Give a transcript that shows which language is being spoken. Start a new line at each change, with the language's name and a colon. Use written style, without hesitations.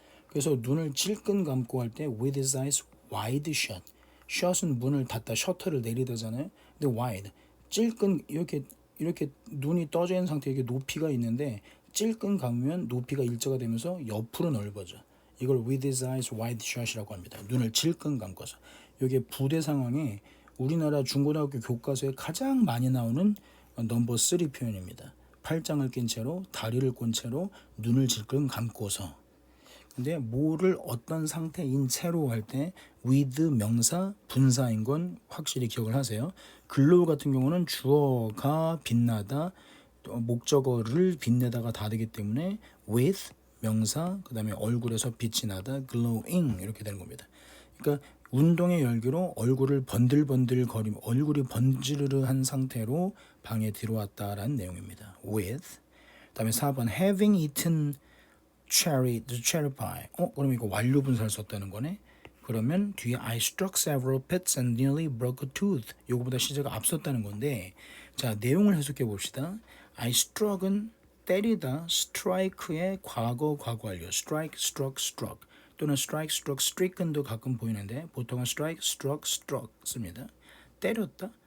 Korean: 그래서 눈을 찔끔 감고 할 때
English: with his eyes wide shut.
Korean: shut은 문을 닫다 셔터를 내리다잖아요. 근데 wide 찔끔 이렇게 눈이 떠져 있는 상태에 이렇게 높이가 있는데 찔끔 감으면 높이가 일자가 되면서 옆으로 넓어져. 이걸
English: with his eyes wide shut이라고 합니다.
Korean: 눈을 찔끔 감고서. 이게 부대 상황에 우리나라 중고등학교 교과서에 가장 많이 나오는 넘버 3 표현입니다. 팔짱을 낀 채로 다리를 꼰 채로 눈을 질끈 감고서. 근데 뭐를 어떤 상태인 채로 할 때 with 명사 분사인 건 확실히 기억을 하세요. 글로우 같은 경우는 주어가 빛나다 또 목적어를 빛내다가 다 되기 때문에 with 명사, 그 다음에 얼굴에서 빛이 나다, glowing 이렇게 되는 겁니다. 그러니까 운동의 열기로 얼굴을 번들번들 얼굴이 번지르르한 상태로 방에 들어왔다라는 내용입니다.
English: with.
Korean: 그다음에 4번
English: having eaten the cherry pie.
Korean: 그럼 이거 완료 분사를 썼다는 거네. 그러면 뒤에
English: I struck several pits and nearly broke a tooth.
Korean: 요거보다 시제가 앞섰다는 건데, 자, 내용을 해석해 봅시다. I struck은 때리다, strike의 과거 완료. strike, struck, struck. 또는 strike, struck, stricken도 가끔 보이는데 보통은 strike, struck 씁니다. 때렸다.